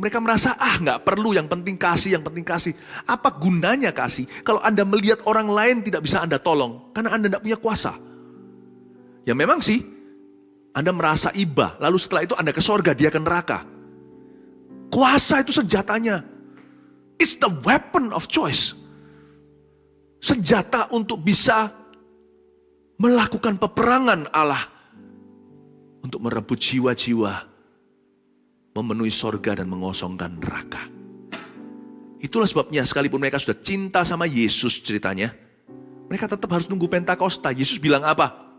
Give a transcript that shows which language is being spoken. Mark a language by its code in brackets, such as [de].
[id] Mereka merasa, nggak perlu, yang penting kasih, yang penting kasih. Apa gunanya kasih? Kalau Anda melihat orang lain tidak bisa Anda tolong, karena Anda tidak punya kuasa. Ya memang sih, Anda merasa iba, lalu setelah itu Anda ke sorga, dia ke neraka. Kuasa itu senjatanya. [en] It's the weapon of choice. [id] Senjata untuk bisa melakukan peperangan Allah. Untuk merebut jiwa-jiwa, memenuhi sorga dan mengosongkan neraka. Itulah sebabnya sekalipun mereka sudah cinta sama Yesus ceritanya, mereka tetap harus nunggu Pentakosta. Yesus bilang apa?